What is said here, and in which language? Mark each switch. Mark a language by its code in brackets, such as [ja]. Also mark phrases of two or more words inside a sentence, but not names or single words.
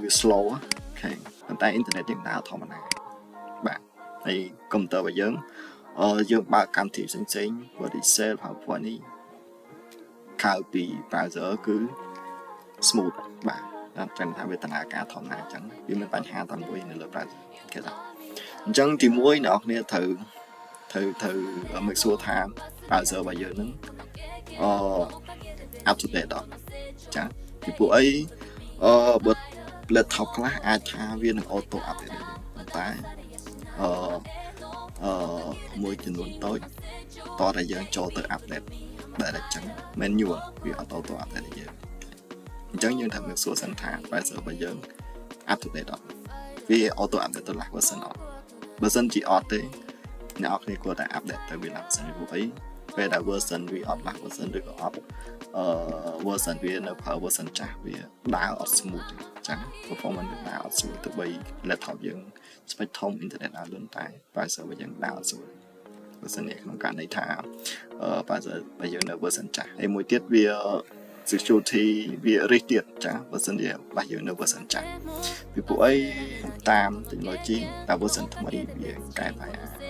[km] slow អូខេប៉ុន្តែ internet យើងដើរធម្មតាបាទហើយកុំព្យូទ័ររបស់យើងយើងបើកកម្មវិធីផ្សេងៗ Word Excel PowerPoint នេះខៅពី browser គឺ smooth បាទតែថាវាដំណើរការធម្មតាអញ្ចឹងវាមានបញ្ហាតែមួយនៅលើ browser គេថាអញ្ចឹងទី1អ្នកនរត្រូវ [en] make sure [km] ថា browser របស់យើងហ្នឹង [en] up to date [km] អត់ចាពីព្រោះអីបើ laptop ខ្លះអាចថាវានឹង [en] auto update [km] ប៉ុន្តែ មួយចំនួនតូចតតែយើងចូលទៅ update ដែលអញ្ចឹង manual វាអត់ [en] auto update [km] ទេយើងអញ្ចឹងយើងត្រូវ [en] make sure [km] សិនថា browser របស់យើង [en] up to date [km] អត់វា [en] auto update [km] ទៅ [en] last version [km] អត់បើសិនជាអត់ទេអ្នកនរគ្នាគួរតែ update ទៅវា [en] last version [km] ព្រោះអីពេលដែល version វាអត់ [en] last version [km] ឬក៏អត់version វានៅប្រើ version ចាស់វាដើរអត់ smooth ទេអញ្ចឹង performance វាដើរអត់ smooth ទៅបី laptop យើង spec ធំ internet ដើរលឿនតែ browser របស់យើងដើរអត់ smooth បើសិននេះក្នុងករណីថាbrowser របស់យើងនៅ version ចាស់ហើយមួយទៀតវា security វា risk ទៀតចាបើសិនជាបាសយើងនៅ version ចាស់ពីព្រោះអីតាម technology តែ version ថ្មីវាកែប្រែ